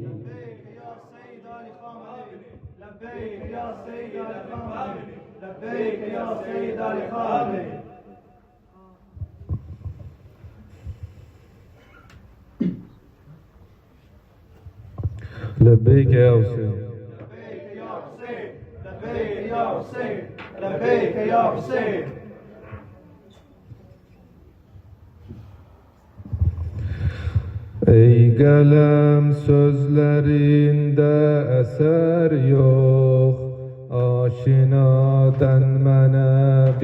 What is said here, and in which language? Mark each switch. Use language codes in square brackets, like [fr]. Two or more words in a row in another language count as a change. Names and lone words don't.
[ar] لبيك يا سيد علي خامنئي. لبيك يا سيد علي خامنئي. لبيك يا حسين. لبيك يا حسين. لبيك يا حسين. لبيك يا حسين. [az] Ey kalem sözlerinde eser yok, aşinadan mənə